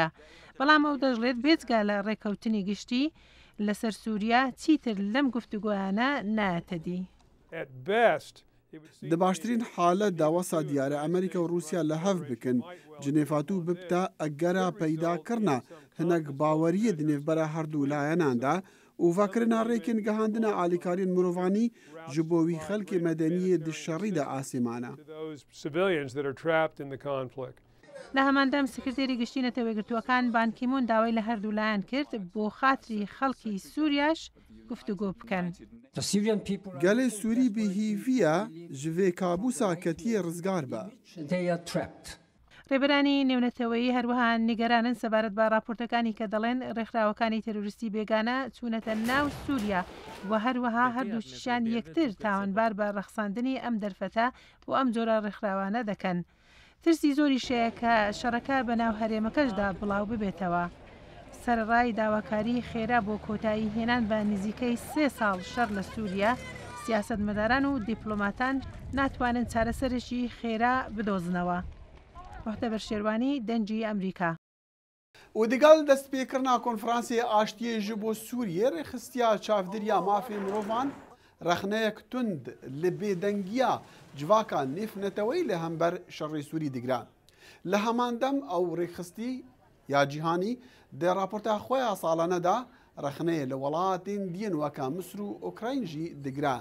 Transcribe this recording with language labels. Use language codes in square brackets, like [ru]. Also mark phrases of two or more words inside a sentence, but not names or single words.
[ckb] بەڵام ئەو دەژڵێت بێجگا لە ڕێککەوتنی گشتی لەسەر سووریا چیتر لەم گفتوگۆیانە نایەتەدی. [ku] د باشترین حالە داوەسا دیارە ئەمریکا و رووسیا لە هەف بکن جنێفاتوو ببتە ئەگەرا پەیداکردنا هەنەک باوەریە دنێڤبەرە هەردوو لایەناندا وڤاکردنا ڕێکن گەهاندنە ئالیکاریین مرۆڤانی ji bo wî xelkê medeniyê di şerî de asîmane. [ckb] لە هەماندەم سکرتێری گشتی نەتەوەیەگرتووەکان بانکیمون داوای لە هەردوو لایەن کرد بۆ خاتری خەڵکی سووریاش گفتوگۆ بکەن. [ku] Gelê Sûrî bihîviya ji vê kabûsa ketiye rizgar be. [ckb] ڕێبەرانی نێونەتەوەیی هەروەها نیگەرانن سەبارەت بە راپۆرتەکانی کە دەڵێن ڕێکخراوەکانی تەروریستی بێگانە چوونەتە ناو سووریا و هەروەها هەردووشیان یەکتر تاوانبار بە ڕەخساندنی ئەم دەرفەتە و ئەم جۆرە ڕێکخراوانە دەکەن. ترسی زۆری شەیە کە شەڕەکە بەناو هەرێمەکەشدا بڵاو ببێتەوە. سەرڕای داواکاری خێرا بۆ کۆتایی هێنان بە نزیکەی 3 ساڵ شەڕ لە سووریا سیاسەتمەداران و دیپلۆماتان ناتوانن چارەسەرێکی خێرا بدۆزنەوە. محتەبەر شێروانی دەنجی ئەمریکا. [ku] و دیگەل دەستپێکردنا کۆنفرانسیە ئاشتیە ji bo Sûriyê rêxistiya çavdiriya mafê mirovan rexneyek tund li bêdengiya civaka nêfneteweyî li hember şerê Sûrî digiran. Li heman dem ew rêxistî ya cîhanî di raporta xwe ya salane da rexneyê li welatên diyên weka Misr û Ukrayn jî digiran.